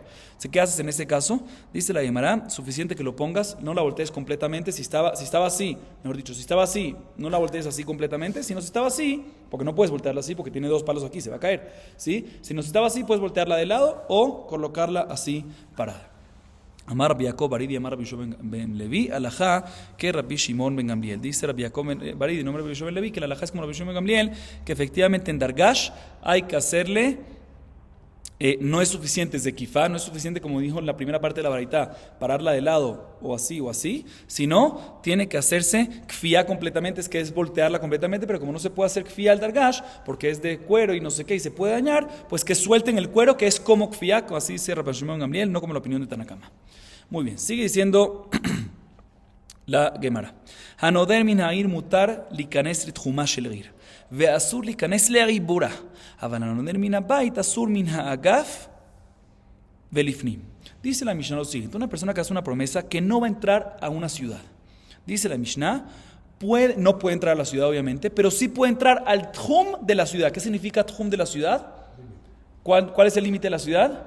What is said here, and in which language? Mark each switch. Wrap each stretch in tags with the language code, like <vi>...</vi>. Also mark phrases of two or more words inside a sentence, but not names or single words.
<es>Entonces, ¿qué haces en ese caso? Dice la Gemara, suficiente que lo pongas, no la voltees completamente. Si estaba así, mejor dicho, si estaba así, no la voltees así completamente. Si no estaba así, porque no puedes voltearla así, porque tiene 2 palos aquí, se va a caer, ¿sí? Si no estaba así, puedes voltearla de lado o colocarla así parada.</es> <he>אמר רבי יעקב בר אידי, אמר רבי יהושע בן לוי, הלכה que Rabbi Shimon ben Gamliel.</he> <es>Dice Rabbi Yaakov Baridi, nombre Rabbi Yoshua ben Levi, que la alajá es como Rabbi Shimon ben Gamliel, que efectivamente en Dargash hay que hacerle, no es suficiente desde Kifá, no es suficiente como dijo en la primera parte de la baraitá, pararla de lado o así, sino tiene que hacerse kfiyá completamente, es que es voltearla completamente, pero como no se puede hacer kfiyá al Dargash, porque es de cuero y no sé qué, y se puede dañar, pues que suelten el cuero, que es como kfiyá, así dice Rabbi Shimon ben Gamliel, no como la opinión de Tanakama. Muy bien, sigue diciendo la Gemara.</es> <he>הנודר מן העיר מותר ליכנס לתחומה של עיר, ואסור ליכנס לעיבורה, אבל הנודר מן הבית אסור מן האגף ולפנים.</he> <es>Dice la Mishnah lo siguiente: una persona que hace una promesa que no va a entrar a una ciudad. Dice la Mishnah, no puede entrar a la ciudad obviamente, pero sí puede entrar al tchum de la ciudad. ¿Qué significa tchum de la ciudad? ¿Cuál es el límite de la ciudad?</es>